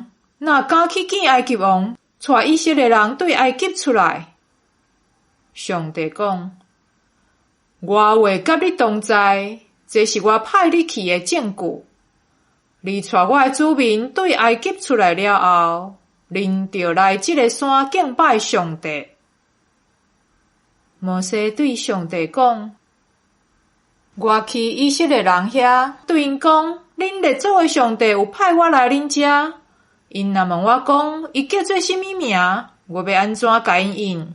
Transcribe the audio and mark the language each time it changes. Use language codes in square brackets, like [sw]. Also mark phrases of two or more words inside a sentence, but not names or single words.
[nan] 哪敢去见埃及王，带以色列人对埃及出来？上帝讲：我会甲你同在，这是我派你去的证据。你带我的子民对埃及出来了后，恁就来这个山敬拜上帝。摩西对上帝讲：我去以色列人遐，对因讲，恁列祖的上帝有派我来恁遮。因若问我讲，伊叫做什么名，我要安怎甲因应？